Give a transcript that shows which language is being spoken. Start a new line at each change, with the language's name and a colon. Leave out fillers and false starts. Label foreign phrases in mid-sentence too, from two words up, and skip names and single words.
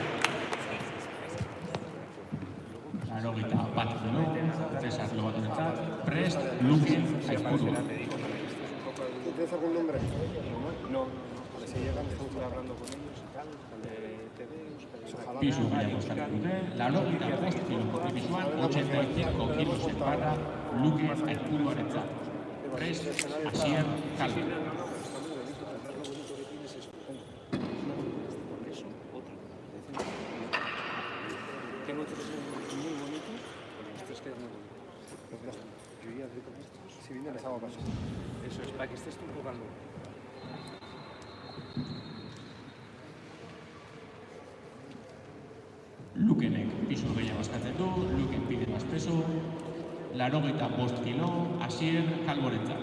Basque: Laurogeita bat kilo, Cesar Lobatorentzat, Prest Luque Aizpurua.
Spanish: ¿Tienes algún nombre? No. Si llegan, estoy hablando con ellos y tal, de TV,
Basque: Pisu gehiago eskatu dute, laurogeita bost kilometro pisuan,
Spanish: 85 kilos en barra
Basque: Luque Aizpuruarentzat. Prest Asier Calvo.
Spanish: Tengo otros muy bonitos, pero estos que es muy bonito. Yo ya doy con estos. Si viene les hago caso. Eso es, para que estés tú jugando.
Basque: Lukenek pisu gehiago eskatzen du,
Spanish: Luken pide más peso.
Basque: Laurogeita bost kilo, Asier Calvorentzat.